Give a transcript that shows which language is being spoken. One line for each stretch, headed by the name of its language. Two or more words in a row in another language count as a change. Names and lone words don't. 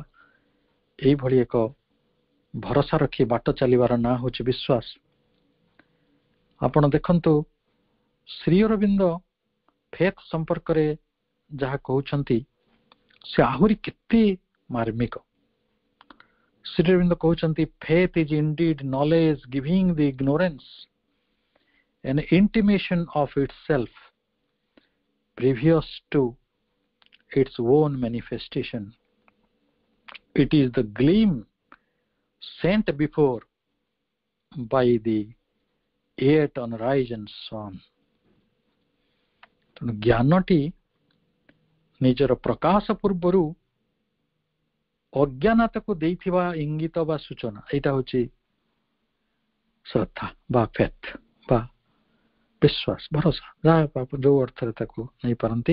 Odia: ଏଇଭଳି ଏକ ଭରସା ରଖି ବାଟ ଚାଲିବାର ନାଁ ହଉଛି ବିଶ୍ୱାସ। ଆପଣ ଦେଖନ୍ତୁ ଶ୍ରୀ ଅରବିନ୍ଦ ଫେଥ୍ ସମ୍ପର୍କରେ ଯାହା କହୁଛନ୍ତି, ସେ ଆହୁରି କେତେ ମାର୍ମିକ। ଶ୍ରୀ ଅରବିନ୍ଦ କହୁଛନ୍ତି,
English: faith is indeed knowledge giving the ignorance an intimation of itself previous to its own manifestation. It is the gleam sent before by the yet unrisen sun.
Odia: ତେଣୁ ଜ୍ଞାନଟି ନିଜର ପ୍ରକାଶ ପୂର୍ବରୁ ଅଜ୍ଞାନତାକୁ ଦେଇଥିବା ଇଙ୍ଗିତ ବା ସୂଚନା, ଏଇଟା ହଉଛି ଶ୍ରଦ୍ଧା ବା ଫେଥ୍ ବା ବିଶ୍ୱାସ, ଭରସା, ଯାହା ଯୋଉ ଅର୍ଥରେ ତାକୁ ନେଇପାରନ୍ତି।